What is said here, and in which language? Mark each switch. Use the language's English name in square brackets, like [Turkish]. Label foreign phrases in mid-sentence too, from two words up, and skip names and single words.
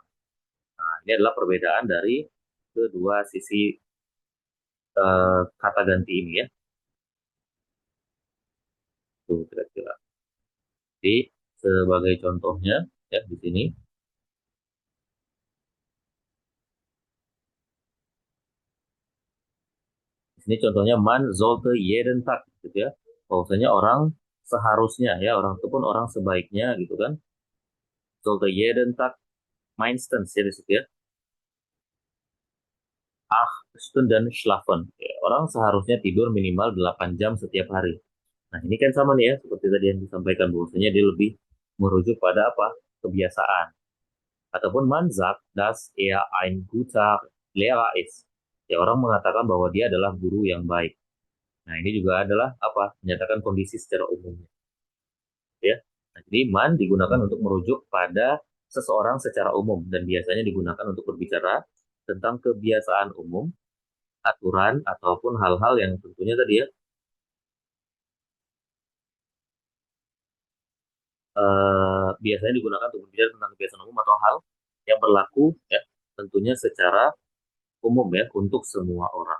[Indonesian] Nah, ini adalah perbedaan dari kedua sisi kata ganti ini ya. Tuh, kira-kira. Jadi, sebagai contohnya, ya, di sini, ini contohnya [German] man sollte jeden Tag [Indonesian] gitu ya. Bahwasanya orang seharusnya ya, orang itu pun orang sebaiknya gitu kan. [German] Sollte jeden Tag mindestens [Indonesian] ya di situ ya. [German] 8 Stunden schlafen. [Indonesian] Ya, orang seharusnya tidur minimal 8 jam setiap hari. Nah, ini kan sama nih ya, seperti tadi yang disampaikan bahwasanya dia lebih merujuk pada apa? Kebiasaan. [German] Ataupun man sagt, dass ein guter Lehrer ist. [Indonesian] Ya, orang mengatakan bahwa dia adalah guru yang baik. Nah, ini juga adalah apa? Menyatakan kondisi secara umum. Ya. Nah, jadi man digunakan untuk merujuk pada seseorang secara umum dan biasanya digunakan untuk berbicara tentang kebiasaan umum, aturan ataupun hal-hal yang tentunya tadi ya biasanya digunakan untuk berbicara tentang kebiasaan umum atau hal yang berlaku ya tentunya secara umum ya untuk semua orang.